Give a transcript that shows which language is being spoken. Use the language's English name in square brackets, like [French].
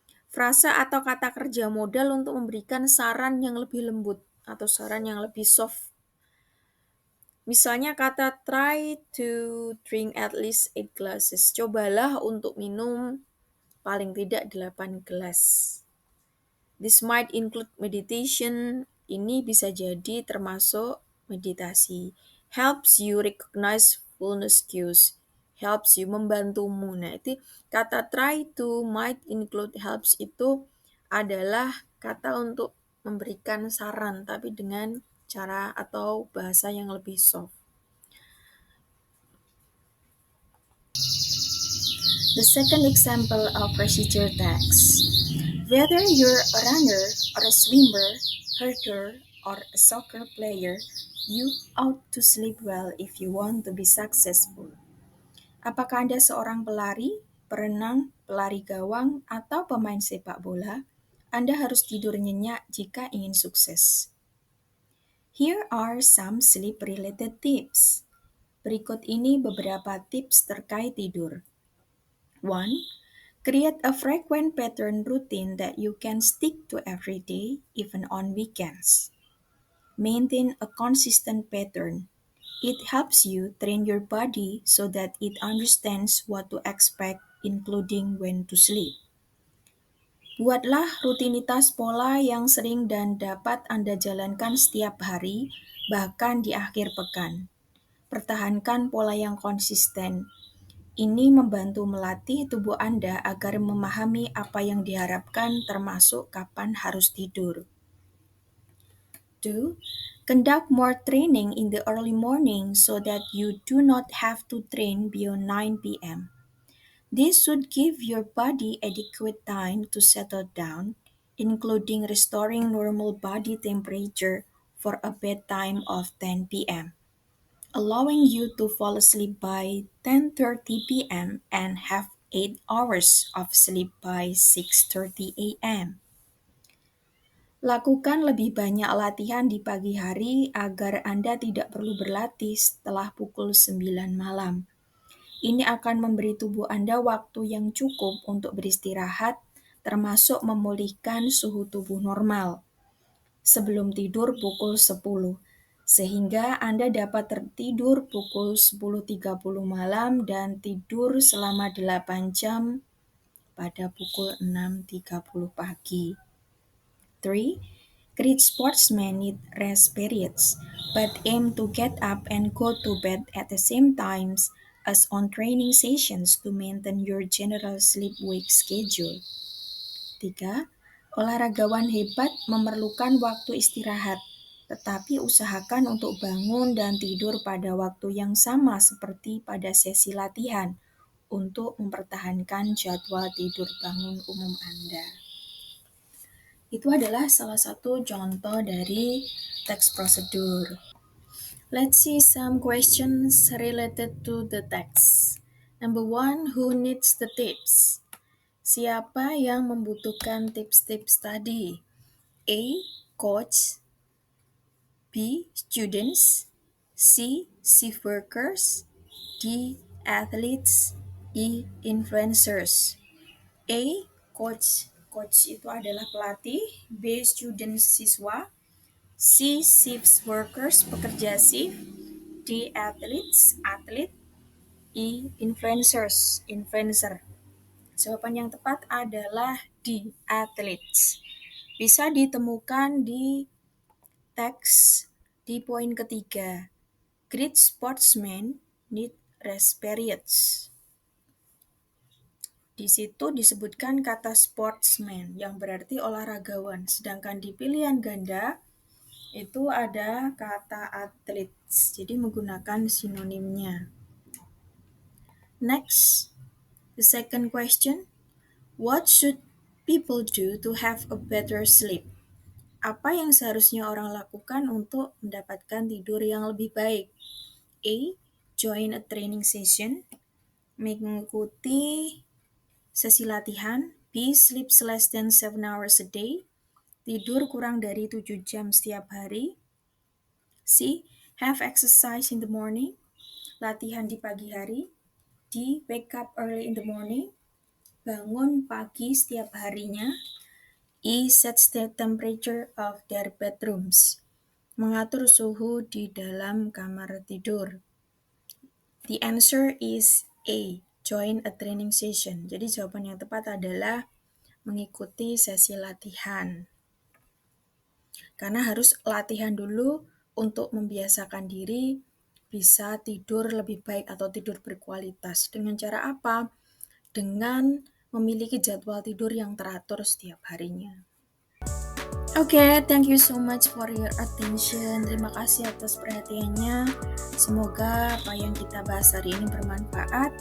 [Indonesian] Frasa atau kata kerja modal untuk memberikan saran yang lebih lembut atau saran yang lebih soft. Misalnya kata [English] try to drink at least 8 glasses. [Indonesian] Cobalah untuk minum paling tidak 8 gelas. [English] This might include meditation. [Indonesian] Ini bisa jadi termasuk meditasi. [English] Helps you recognize fullness cues. Helps you [Indonesian] membantumu. Nah, itu kata [English] try to, might include, helps [Indonesian] itu adalah kata untuk memberikan saran, tapi dengan cara atau bahasa yang lebih soft. [English] The second example of procedure text. Whether you're a runner or a swimmer, herder, or a soccer player, you ought to sleep well if you want to be successful. [Indonesian] Apakah Anda seorang pelari, perenang, pelari gawang, atau pemain sepak bola? Anda harus tidur nyenyak jika ingin sukses. [English] Here are some sleep-related tips. [Indonesian] Berikut ini beberapa tips terkait tidur. [English] 1. Create a frequent pattern routine that you can stick to every day, even on weekends. Maintain a consistent pattern. It helps you train your body so that it understands what to expect, including when to sleep. [Indonesian] Buatlah rutinitas pola yang sering dan dapat Anda jalankan setiap hari, bahkan di akhir pekan. Pertahankan pola yang konsisten. Ini membantu melatih tubuh Anda agar memahami apa yang diharapkan termasuk kapan harus tidur. 2. [English] Conduct more training in the early morning so that you do not have to train beyond 9 p.m. This should give your body adequate time to settle down, including restoring normal body temperature for a bedtime of 10 p.m. allowing you to fall asleep by 10:30 p.m. and have 8 hours of sleep by 6:30 a.m. [Indonesian] Lakukan lebih banyak latihan di pagi hari agar Anda tidak perlu berlatih setelah pukul 9 malam. Ini akan memberi tubuh Anda waktu yang cukup untuk beristirahat, termasuk memulihkan suhu tubuh normal sebelum tidur pukul 10, sehingga Anda dapat tertidur pukul 10.30 malam dan tidur selama 8 jam pada pukul 6.30 pagi. 3. [English] Great sportsmen need rest periods, but aim to get up and go to bed at the same times as on training sessions to maintain your general sleep-wake schedule. 3. [Indonesian] Olahragawan hebat memerlukan waktu istirahat, tetapi usahakan untuk bangun dan tidur pada waktu yang sama seperti pada sesi latihan untuk mempertahankan jadwal tidur bangun umum Anda. Itu adalah salah satu contoh dari teks prosedur. [English] Let's see some questions related to the text. Number one, who needs the tips? [Indonesian] Siapa yang membutuhkan tips-tips tadi? [English] A. Coach. B. Students. [Indonesian] C. [English] Shift workers. D. Athletes. E. Influencers. A. Coach. [Indonesian] Coach itu adalah pelatih. [English] B. Students, [Indonesian] siswa. [English] C. Shift workers, [Indonesian] pekerja shift. [English] D. Athletes, [Indonesian] atlet. [English] E. Influencers, influencer. [Indonesian] Jawaban yang tepat adalah D. Athletes. Bisa ditemukan di teks di poin ketiga. [English] Great sportsmen need rest periods. [Indonesian] Di situ disebutkan kata sportsman yang berarti olahragawan, sedangkan di pilihan ganda itu ada kata athletes, jadi menggunakan sinonimnya. [English] Next, the second question. What should people do to have a better sleep? [Indonesian] Apa yang seharusnya orang lakukan untuk mendapatkan tidur yang lebih baik? A. [English] Join a training session. [Indonesian] Mengikuti sesi latihan. [English] B. Sleep less than 7 hours a day. [Indonesian] Tidur kurang dari 7 jam setiap hari. C. [English] Have exercise in the morning. [Indonesian] Latihan di pagi hari. [English] D. Wake up early in the morning. [Indonesian] Bangun pagi setiap harinya. [English] E. Sets the temperature of their bedrooms. [Indonesian] Mengatur suhu di dalam kamar tidur. [English] The answer is A. Join a training session. [Indonesian] Jadi jawaban yang tepat adalah mengikuti sesi latihan. Karena harus latihan dulu untuk membiasakan diri bisa tidur lebih baik atau tidur berkualitas. Dengan cara apa? Dengan memiliki jadwal tidur yang teratur setiap harinya. [English] Oke, thank you so much for your attention. [Indonesian] Terima kasih atas perhatiannya. Semoga apa yang kita bahas hari ini bermanfaat.